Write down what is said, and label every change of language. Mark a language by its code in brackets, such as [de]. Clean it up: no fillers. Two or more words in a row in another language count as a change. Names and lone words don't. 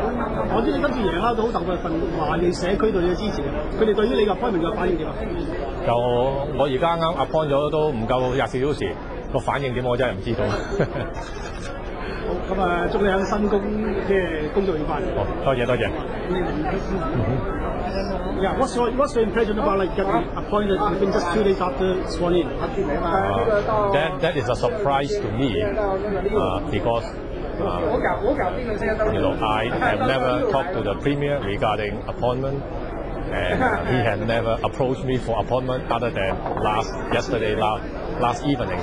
[yue] 我知你今次贏啦，都好大部分華裔社區對你嘅支持，佢哋對於你嘅 appointment 嘅反應點啊？就我而家啱 appoint 咗都唔夠24小時，個反應點我真係唔知道。好，咁祝你喺新工即係工作愉快。好，多謝。 [en] Yeah, what's your impression about like getting appointed within just 2 days after sworn in? That is a surprise to me because I have never talked to the Premier regarding appointment, and he has never approached me for appointment other than last evening.